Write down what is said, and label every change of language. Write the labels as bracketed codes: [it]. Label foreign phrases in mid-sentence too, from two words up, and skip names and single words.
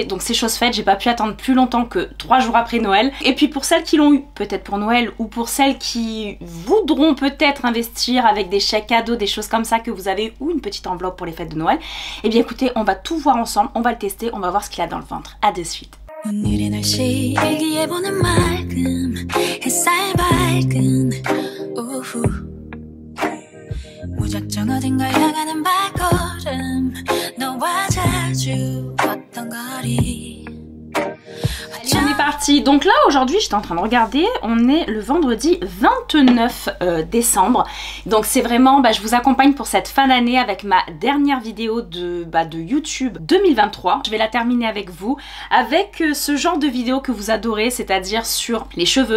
[fr] Donc c'est chose faite, j'ai pas pu attendre plus longtemps que 3 jours après Noël. Et puis pour celles qui l'ont eu, peut-être pour Noël, ou pour celles qui voudront peut-être investir avec des chèques cadeaux, des choses comme ça que vous avez, ou une petite enveloppe pour les fêtes de Noël. Et bien écoutez, on va tout voir ensemble, on va le tester, on va voir ce qu'il a dans le ventre. À de suite. [ko] 오늘의 날씨 일기예보는 맑음 햇살 밝은 오후 무작정 어딘가 향하는 발걸음 너와 자주 걷던 거리. [fr] On est parti. Donc là aujourd'hui j'étais en train de regarder, on est le vendredi 29 décembre. Donc c'est vraiment, je vous accompagne pour cette fin d'année avec ma dernière vidéo de YouTube 2023. Je vais la terminer avec vous, avec ce genre de vidéo que vous adorez, c'est-à-dire sur les cheveux.